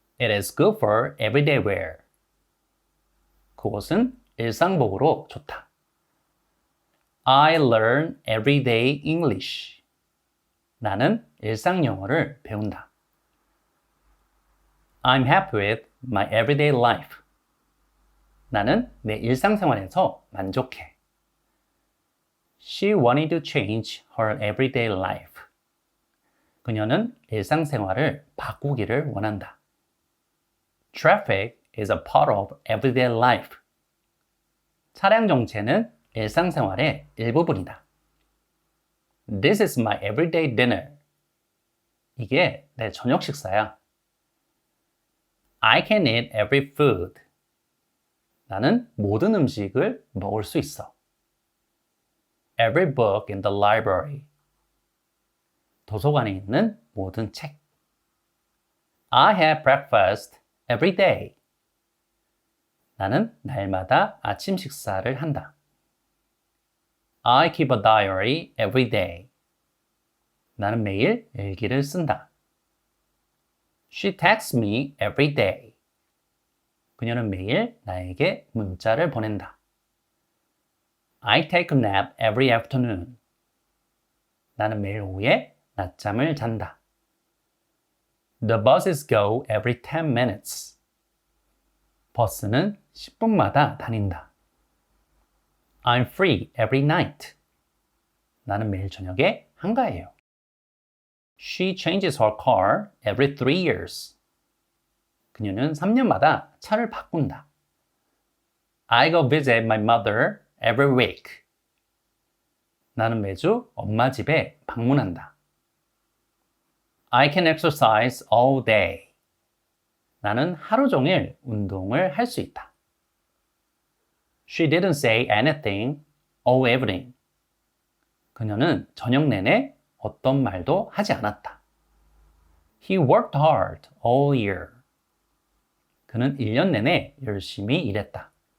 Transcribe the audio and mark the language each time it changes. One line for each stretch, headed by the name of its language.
English: It is good for everyday wear.
Korean: 그것은 일상복으로 좋다.
English: I learn everyday English.
Korean: 나는 일상 영어를 배운다.
English: I'm happy with my everyday life.
Korean: 나는 내 일상생활에서 만족해.
English: She wanted to change her everyday life.
Korean: 그녀는 일상생활을 바꾸기를 원한다.
English: Traffic is a part of everyday life.
Korean: 차량 정체는 일상생활의 일부분이다.
English: This is my everyday dinner.
Korean: 이게 내 저녁 식사야.
English: I can eat every food.
Korean: 나는 모든 음식을 먹을 수 있어.
English: Every book in the library.
Korean: 도서관에 있는 모든 책.
English: I have breakfast every day.
Korean: 나는 날마다 아침 식사를 한다.
English: I keep a diary every day.
Korean: 나는 매일 일기를 쓴다.
English: She texts me every day.
Korean: 그녀는 매일 나에게 문자를 보낸다.
English: I take a nap every afternoon.
Korean: 나는 매일 오후에 낮잠을 잔다.
English: The buses go every 10 minutes.
Korean: 버스는 10분마다 다닌다.
English: I'm free every night.
Korean: 나는 매일 저녁에 한가해요.
English: She changes her car every 3 years.
Korean: 그녀는 3년마다 차를 바꾼다.
English: I go visit my mother every week.
Korean: 나는 매주 엄마 집에 방문한다.
English: I can exercise all day.
Korean: 나는 하루 종일 운동을 할 수 있다.
English: She didn't say anything all evening.
Korean: 그녀는 저녁 내내 어떤 말도 하지 않았다.
English: He worked hard all year.
Korean: 그는 1년 내내 열심히 일했다.